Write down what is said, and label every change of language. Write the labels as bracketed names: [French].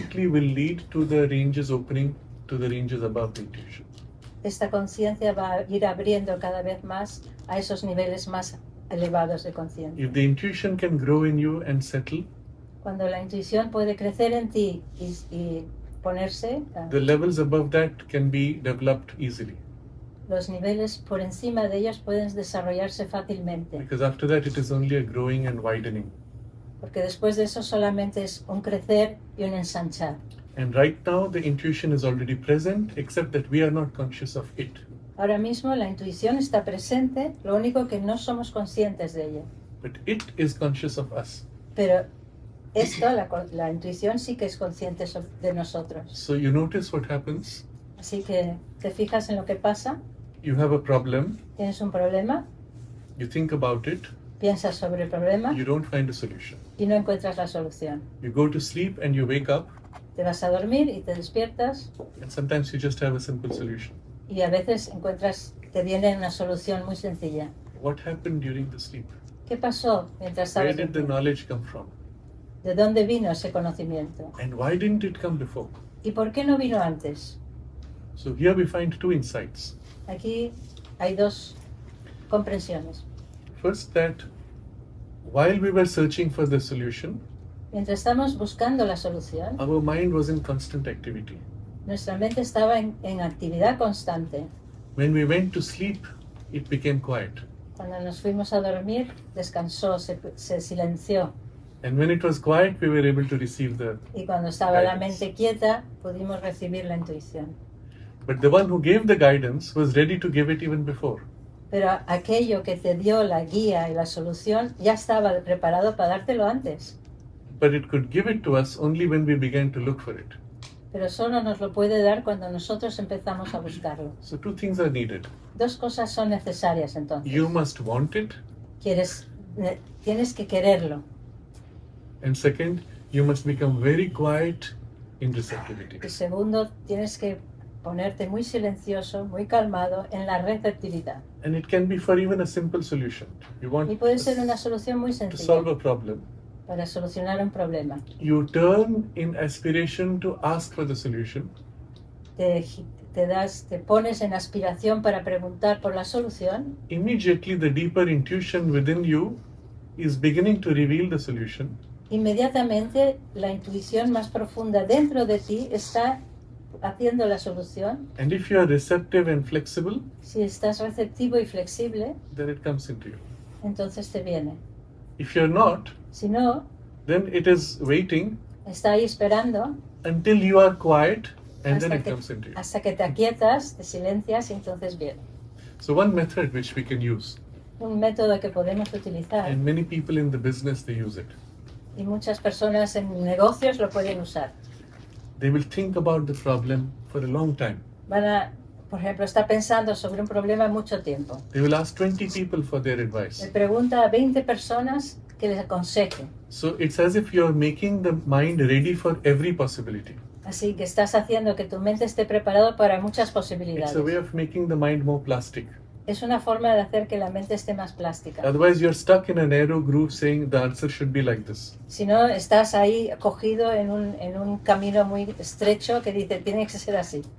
[English] will lead to the ranges opening to the ranges above the intuition. [Spanish] Esta conciencia va a ir abriendo cada vez más a esos niveles más elevados de conciencia. [English] If the intuition can grow in you and settle, [Spanish] Cuando la intuición puede crecer en ti y ponerse, [English] the levels above that can be developed easily. [Spanish] los niveles por encima de ellos pueden desarrollarse fácilmente, [English] Because after that it is only a growing and widening. [Spanish] porque después de eso solamente es un crecer y un ensanchar. [English] And right now the intuition is already present, except that we are not conscious of it. [Spanish] Ahora mismo la intuición está presente, lo único que no somos conscientes de ella. [English] But it is conscious of us. [Spanish] Pero la intuición sí que es consciente de nosotros. [English] So you notice what happens. [Spanish] Así que te fijas en lo que pasa, [English] You have a problem, [Spanish] tienes un problema, [English] you think about it, [Spanish] piensas sobre el problema [English] you don't find a solution. [Spanish] y no encuentras la solución. [English] You go to sleep and you wake up, [Spanish] Te vas a dormir y te despiertas [English] and sometimes you just have a simple solution. [Spanish] y a veces te viene una solución muy sencilla. [English] What happened during the sleep? [Spanish] ¿Qué pasó mientras [English] Where [Spanish] estabas [English] did the [Spanish] dormido? [English] knowledge come from? [Spanish] ¿De dónde vino ese conocimiento? [English] And why didn't it come before? [Spanish] ¿Y por qué no vino antes? [English] So here we find two insights. [Spanish] Aquí hay dos comprensiones. [English] First, that while we were searching for the solution, [Spanish] Mientras estamos buscando la solución, [English] our mind was in constant activity. [Spanish] nuestra mente estaba en actividad constante. [English] When we went to sleep, it became quiet. [Spanish] Cuando nos fuimos a dormir, descansó, se silenció. [English] And when it was quiet, we were able to receive the. [Spanish] Y cuando estaba la [English] Guidance. [Spanish] mente quieta, pudimos recibir la intuición. [English] But the one who gave the guidance was ready to give it even before. [Spanish] Pero aquello que te dio la guía y la solución ya estaba preparado para dártelo antes. [English] But it could give it to us only when we began to look for it. [Spanish] Pero solo nos lo puede dar cuando nosotros empezamos a buscarlo. [English] So two things are needed. [Spanish] Dos cosas son necesarias entonces. [English] You must want it, [Spanish] Tienes que quererlo. [English] and second, you must become very quiet in receptivity. [Spanish] Y segundo, tienes que ponerte muy silencioso, muy calmado en la receptividad. [English] And it can be for even a simple solution. You want [Spanish] Y puede ser una solución muy [English] to [Spanish] sencilla [English] solve a problem. [Spanish] para solucionar un problema. [English] You turn in aspiration to ask for the solution, [Spanish] Te pones en aspiración para preguntar por la solución. [English] immediately the deeper intuition within you is beginning to reveal the solution, [Spanish] Inmediatamente la intuición más profunda dentro de ti está haciendo la solución. [English] and if you are receptive and flexible, [Spanish] Si estás receptivo y flexible, [English] then it comes into you. [Spanish] entonces te viene. [English] If you're not, [Spanish] Si no, [English] then it is waiting [Spanish] está ahí esperando [English] until you are quiet and then it comes into you. [Spanish] hasta que te aquietas, te silencias y entonces viene. [English] So one method which we can use, [Spanish] Un método que podemos utilizar [English] and many people in the business they use it. [Spanish] y muchas personas en negocios lo pueden usar. [English] They will think about the problem for a long time. [Spanish] Por ejemplo, está pensando sobre un problema mucho tiempo. [English] They will ask 20 people for their [Spanish] Le [English] advice. [Spanish] pregunta a 20 personas que les aconsejen. [English] So it's as if you're making the mind ready for every possibility. [Spanish] Así que estás haciendo que tu mente esté preparada para muchas [English] It's a way [Spanish] posibilidades. [English] of making the mind more plastic. [Spanish] Es una forma de hacer que la mente esté más plástica. [English] Otherwise, you're stuck in a narrow groove saying the answer should be like this. [Spanish] Si no, estás ahí cogido en un camino muy estrecho que dice, tiene que ser así.